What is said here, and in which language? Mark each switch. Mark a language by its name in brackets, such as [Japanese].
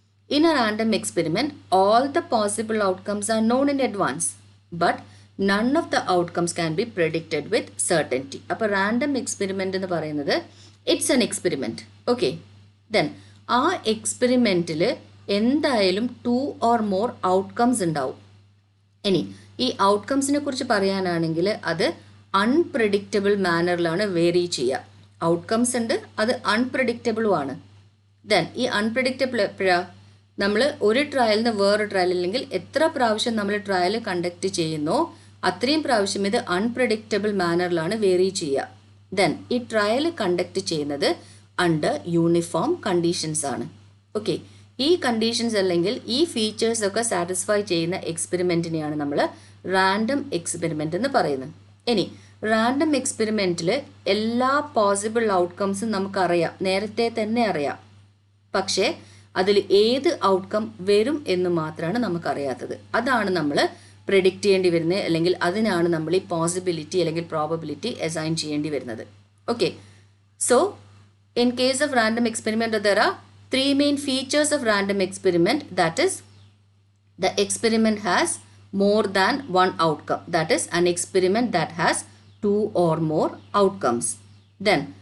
[English] In a random experiment, all the possible outcomes are known in advance, but none of the outcomes can be predicted with certainty. അപ്പോൾ random experiment [Malayalam] എന്ന് പറയുന്നത് [English] it's an experiment. Okay. [Malayalam] Then ആ എക്സ്പെരിമെൻറ്റിൽ എന്തായാലും [English] 2 or more outcomes [Malayalam] ഉണ്ടാവും. ഇനി ഈ ഔട്ട്കംസിനെ കുറിച്ച് പറയാനാണെങ്കിൽ അത് അൺപ്രഡിക്റ്റബിൾ മാനറിലാണ് വേരി ചെയ്യുക. ഔട്ട്കംസ് ഉണ്ട്, അത് അൺപ്രഡിക്റ്റബിളും ആണ്. ദെൻ ഈ അൺപ്രഡിക്റ്റബിൾ എപ്പോഴാണ്? നമ്മൾ ഒരു ട്രയലിൽ നിന്ന് വേറൊരു ട്രയൽ, അല്ലെങ്കിൽ എത്ര പ്രാവശ്യം നമ്മൾ ട്രയൽ കണ്ടക്ട് ചെയ്യുന്നോ അത്രയും പ്രാവശ്യം ഇത് അൺപ്രഡിക്റ്റബിൾ മാനറിലാണ് വേരി ചെയ്യുക. ദെൻ ഈ ട്രയൽ കണ്ടക്ട് ചെയ്യുന്നത് അണ്ടർ യൂണിഫോം കണ്ടീഷൻസ് ആണ്. ഓക്കെ, ഈ കണ്ടീഷൻസ് അല്ലെങ്കിൽ ഈ ഫീച്ചേഴ്സ് ഒക്കെ സാറ്റിസ്ഫൈ ചെയ്യുന്ന എക്സ്പെരിമെൻറ്റിനെയാണ് നമ്മൾ റാൻഡം എക്സ്പെരിമെൻ്റ് എന്ന് പറയുന്നത്. ഇനി റാൻഡം എക്സ്പെരിമെൻറ്റിൽ എല്ലാ പോസിബിൾ ഔട്ട്കംസും നമുക്കറിയാം, നേരത്തെ തന്നെ അറിയാം. പക്ഷേ അതിൽ ഏത് ഔട്ട്കം വരും എന്ന് മാത്രമാണ് നമുക്കറിയാത്തത്. അതാണ് നമ്മൾ പ്രെഡിക്റ്റ് ചെയ്യേണ്ടി വരുന്നത്, അല്ലെങ്കിൽ അതിനാണ് നമ്മൾ ഈ പോസിബിലിറ്റി അല്ലെങ്കിൽ പ്രോബബിലിറ്റി അസൈൻ ചെയ്യേണ്ടി വരുന്നത്. [English] Okay, so in case of random experiment, there are 3 main features of random experiment. That is, the experiment has more than one outcome. That is, an experiment that has 2 or more outcomes. Then